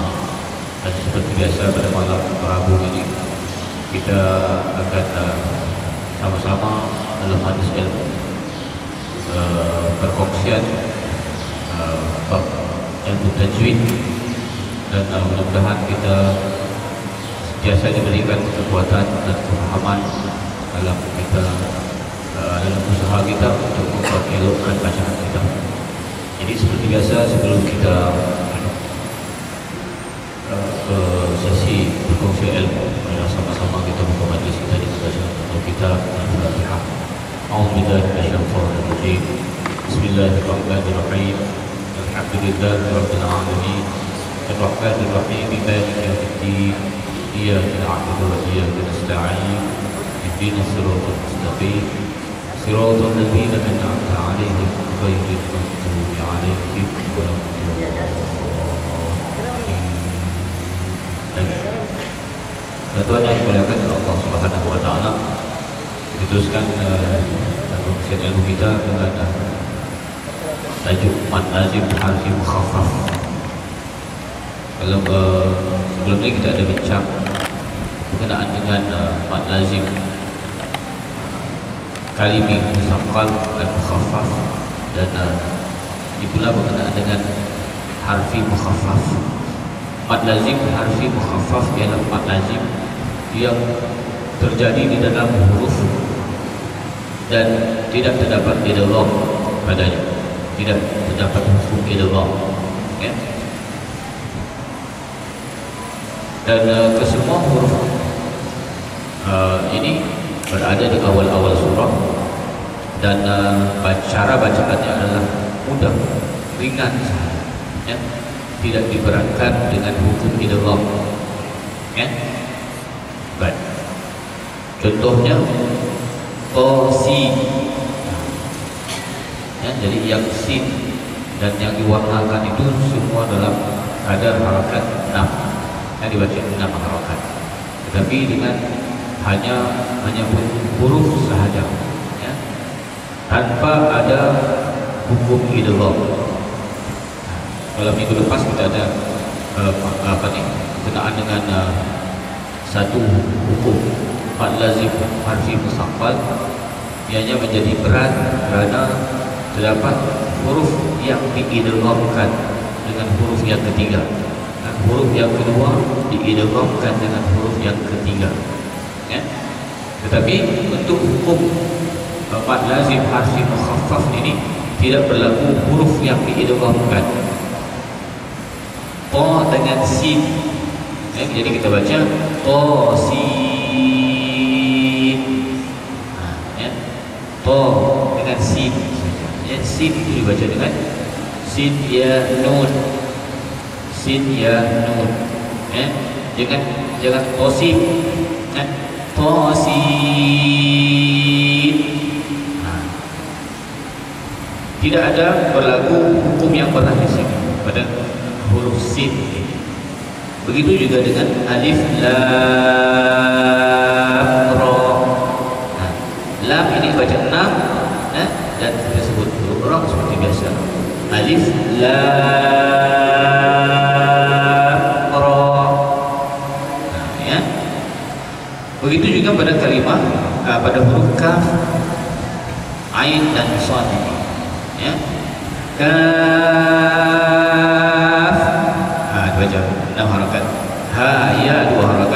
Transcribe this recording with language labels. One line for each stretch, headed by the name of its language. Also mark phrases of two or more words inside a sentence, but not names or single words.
Malay: Dan seperti biasa pada malam Rabu ini kita akan sama-sama dalam majlis ilmu perkongsian bab ilmu tajwid, dan mudah-mudahan kita biasa diberikan kekuatan dan pemahaman dalam kita dalam usaha kita untuk memperelokkan bacaan kita. Jadi seperti biasa, sebelum kita ke sesi berkongsi ilmu, sama-sama kita buka majlis kita di bacaan atau kita Al-Fatihah.
Arabic: أعوذ بالله من الشيطان الرجيم. بسم الله الرحمن الرحيم. الحمد لله رب العالمين. الرحمن الرحيم. مالك يوم الدين. إياك نعبد وإياك نستعين. اهدنا الصراط المستقيم. صراط الذين أنعمت عليهم غير المغضوب عليهم ولا الضالين.
Malay: Tuan yang dimuliakan Allah
Arabic: سبحانه وتعالى,
Malay: diteruskan perkongsian ilmu kita dengan tajuk
Arabic: مد لازم حرفي مخفف.
Malay: Kalau sebelum ini kita ada bincang berkenaan dengan
Arabic: مد لازم كلمي مثقل
Malay: dan mukhaffaf, dan ini pula berkenaan dengan
Arabic: حرفي مخفف. مد لازم حرفي مخفف
Malay: ialah
Arabic: مد لازم
Malay: yang terjadi di dalam huruf dan tidak terdapat idgham padanya, tidak terdapat hukum idgham, ya. Dan kesemua huruf ini berada di awal-awal surah, dan cara bacaannya adalah mudah, ringan sahaja, ya. Tidak diberatkan dengan hukum idgham, ya. Baik. Contohnya si, ya, jadi yang sin dan yang diwarnakan itu semua dalam kadar harakat 6, yang dibaca 6 harakat, tetapi dengan hanya huruf sahaja, ya, tanpa ada hukum idgham. Kalau minggu lepas kita ada berkenaan dengan satu hukum
Arabic: مد لازم حرفي مثقل,
Malay: ianya menjadi berat kerana terdapat huruf yang diidghamkan dengan huruf yang ketiga, dan huruf yang kedua diidghamkan dengan huruf yang ketiga, ya. Tetapi untuk hukum
Arabic: مد لازم حرفي مخفف
Malay: ini tidak berlaku huruf yang diidghamkan. To dengan sin, ya, jadi kita baca to sin, ya. To dengan sin, ya, sin itu dibaca dengan sin ya nun, sin ya nun, ya. Jangan to sin, ya. To sin. Tidak ada berlaku hukum yang pernah di sini pada huruf sin ini. Begitu juga dengan alif lam ra. Lam ini baca 6, dan kita sebut huruf ra seperti biasa. Alif lam ra. Ya. Begitu juga pada kalimah pada huruf kaf, ain dan shad, ya. Kaf, dibaca 6 harakat. Ha ya 2 harakat.